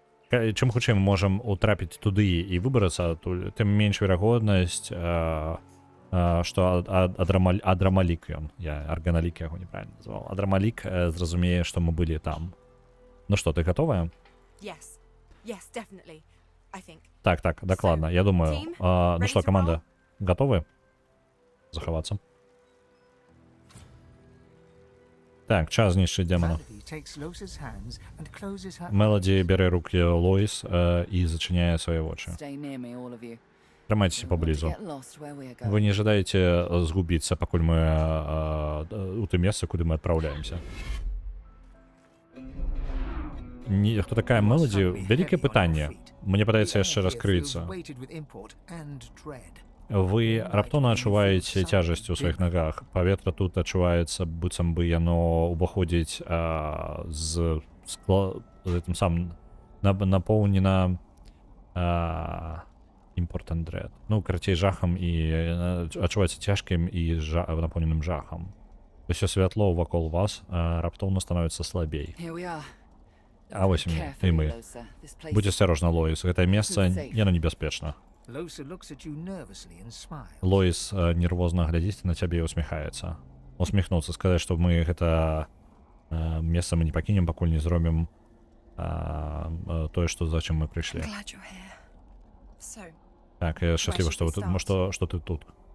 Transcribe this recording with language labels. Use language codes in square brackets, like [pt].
[be] Чым хутчэй мы можам утрапіць туды і выбрацца, тым менш верагоднасць, што Адрамалік ён, я арганалік яго неправильно называў, Адрамалік зразумее, што мы былі там. Ну што, ты гатовая? [en] Yes. Yes, definitely. I think. [be] Так, дакладна, я думаю. Ну што, каманда, гатовы захавацца? Так, час знішчыць дэмана. [en] Melody takes Lothar's hands and closes her [be] Мелоді бярэ рукі Лоїс і зачыняе свае вочы. [en] Stay near me, all of you. [be] Трымайцеся [en] We want to [be] паблізу. [en] get lost where we are going. [be] Вы не жадаеце згубіцца, пакуль мы у тым месцы, куды мы адпраўляемся. Хто такая Мелоді? Вялікае пытанне. Мне падаецца яшчэ раскрыцца. [en] weighted with import and dread. [be] Вы раптоўна адчуваеце цяжасць у сваіх нагах. Паветра тут адчуваецца, быццам бы яно ўваходзіць з гэтым самым напоўнена импорт [en] and dread. [be] Ну, карацей, жахам і адчуваецца цяжкім і напоўненым жахам. Усё святло вакол вас раптоўна становіцца слабей. [en] Here we are. [be] А вось і мы. Будь асцярожна, Лоїс. Гэтае месца, яно небяспечна. [en] Lothar looks at you nervously and smiles. [be] Лоїс нервозна глядзіць на цябе і усміхаецца. Усміхнуцца, сказаць, што мы гэта месца мы не пакінем, пакуль не зробім тое, што за чым мы прыйшлі. [en] Glad you're here. So, [be] Так, я шчаслівы, што вы тут, што ты тут.